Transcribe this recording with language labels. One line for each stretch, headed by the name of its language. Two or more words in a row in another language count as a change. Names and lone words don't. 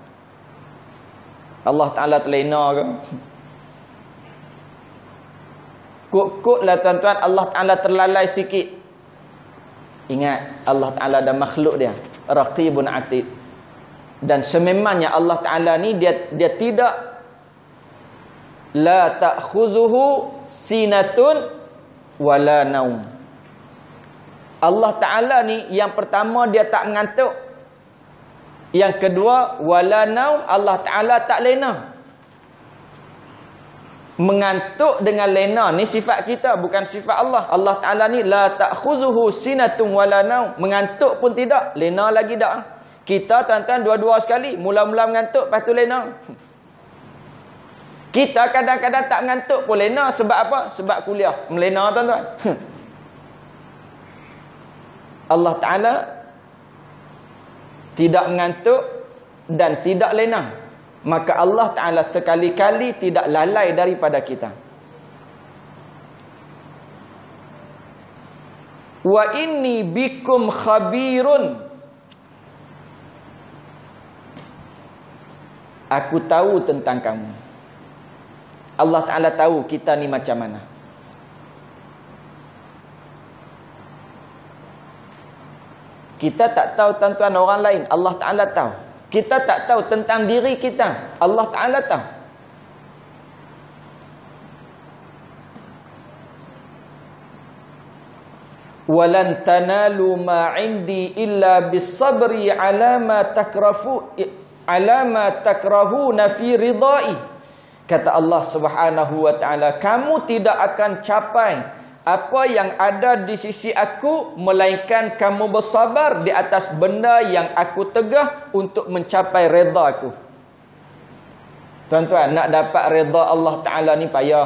Malay: Allah Ta'ala terlena ke? Kok-koklah, tuan-tuan, Allah Ta'ala terlalai sikit. Ingat, Allah Ta'ala ada makhluk dia, Raqibun Atid. Dan sememangnya Allah Ta'ala ni dia tidak,
Arabic: لا تأخذه سنة ولا نوم.
Malay: Allah Ta'ala ni yang pertama dia tak mengantuk. Yang kedua,
Arabic: ولا نوم,
Malay: Allah Ta'ala tak lena. Mengantuk dengan lena ni sifat kita, bukan sifat Allah. Allah Ta'ala ni
Arabic: لا تأخذه سنة ولا نوم.
Malay: Mengantuk pun tidak, lena lagi tak. Kita, tuan-tuan, dua-dua sekali. Mula-mula mengantuk, lepas tu lena. Kita kadang-kadang tak mengantuk pun lena. Sebab apa? Sebab kuliah. Melena, tuan-tuan. Allah Ta'ala tidak mengantuk dan tidak lena. Maka Allah Ta'ala sekali-kali tidak lalai daripada kita.
Arabic: وإني بكم خبير.
Malay: Aku tahu tentang kamu. Allah Ta'ala tahu kita ni macam mana. Kita tak tahu, tuan-tuan, orang lain. Allah Ta'ala tahu. Kita tak tahu tentang diri kita. Allah Ta'ala tahu.
Arabic: ولن تنالوا ما عندي إلا بالصبر على ما تكرهون في رضائي.
Malay: Kata Allah
Arabic: سبحانه وتعالى,
Malay: kamu tidak akan capai apa yang ada di sisi aku, melainkan kamu bersabar di atas benda yang aku tegah untuk mencapai redha aku. Tuan-tuan, nak dapat redha Allah Ta'ala ni payah.